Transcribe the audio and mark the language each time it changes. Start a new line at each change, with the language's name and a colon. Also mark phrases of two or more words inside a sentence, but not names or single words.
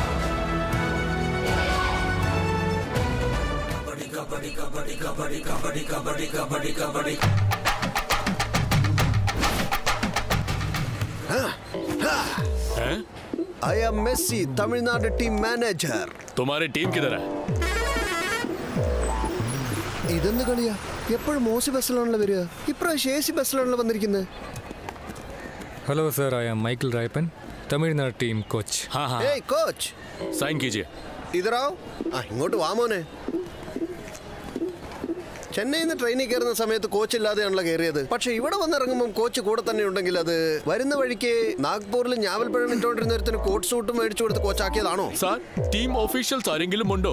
English: I am Messi, Tamil Nadu team manager.
Hindi: तुम्हारी टीम किधर है?
Malayalam: ഇതെന്ത് കളിയാ? എപ്പോഴും മോശ ബസ്സിലാണല്ലോ വരിക, ഇപ്രാവശ്യം AC ബസ്സിലാണല്ലോ വന്നിരിക്കുന്നത്.
English: Hello sir, I am Michael Rayappan, Tamil Nadu team coach.
Hindi: हाँ हाँ,
Malayalam: ഏയ് കോച്ച്,
Hindi: साइन कीजिए.
Malayalam: ഇതറാവ്. ഇങ്ങോട്ട് വാ മോനെ. ചെന്നൈയിൽ നിന്ന് ട്രെയിനിൽ കയറുന്ന സമയത്ത് കോച്ച് ഇല്ലാതെയാണല്ലോ കയറിയത്. പക്ഷെ ഇവിടെ വന്നിറങ്ങുമ്പോൾ കോച്ച് കൂടെ തന്നെ ഉണ്ടെങ്കിൽ അത് വരുന്ന വഴിക്ക് നാഗ്പൂരിൽ ഞാവൽപ്പഴം ഇട്ടുകൊണ്ടിരുന്ന ഒരുത്തിന് കോട്ട് സൂട്ട് മേടിച്ചു കൊടുത്ത് കോച്ചാക്കിയതാണോ? സാർ,
English: team officials
Malayalam: ആരെങ്കിലും ഉണ്ടോ?